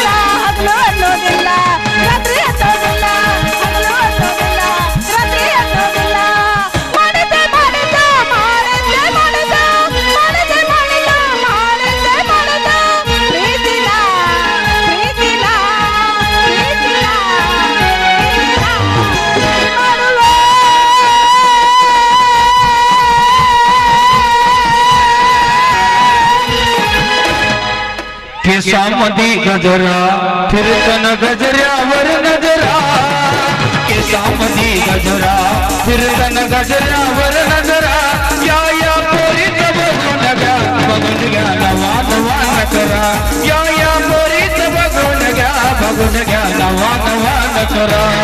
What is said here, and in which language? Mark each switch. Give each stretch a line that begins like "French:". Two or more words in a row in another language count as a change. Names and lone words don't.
Kannada: ಹಗಲು ಅನ್ನೋದಿಲ್ಲ ರಾತ್ರಿ ಅನ್ನೋದಿಲ್ಲ ಹಗಲು ಅನ್ನೋದಿಲ್ಲ ರಾತ್ರಿ ಅನ್ನೋದಿಲ್ಲ. ಮಾಡಿದ್ದೆ ಮಾಡಿದ್ದ ಮಾಡಿದ್ದೆ ಮಾಡಿದ್ದ ಮಾಡಿದ್ದೆ ಮಾಡಿದ್ದ ಮಾಡಿದ್ದೆ ಮಾಡಿದ್ದ ಪ್ರೀತಿಲ ಪ್ರೀತಿಲ ಪ್ರೀತಿಲ ಮಾಡುವೆ.
Marathi: केसामध्ये गजरा फिरताना गजऱ्यावर नजरा केसामध्ये गजरा फिरताना गजऱ्यावर नजरा या पोरीत बघून घ्या नवा नवा नकरा या पोरीत बघून घ्या नवा नवा नकरा.